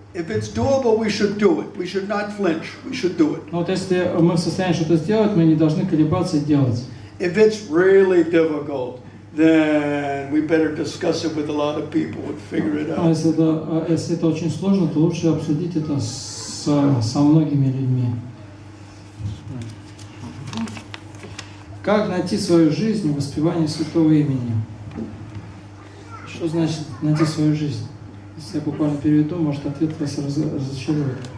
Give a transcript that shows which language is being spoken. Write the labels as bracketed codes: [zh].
[en] If it's doable, we should do it. We should not flinch. We should do it. [ru] Но вот если мы в состоянии что-то сделать, мы не должны колебаться и делать. [en] If it's really difficult, then we better discuss it with a lot of people and figure it [ru] А [en] out. [ru] если это очень сложно, то лучше обсудить это со многими людьми. Как найти свою жизнь в воспевании святого имени? Что значит найти свою жизнь? Если я буквально переведу, может ответ вас разочарует.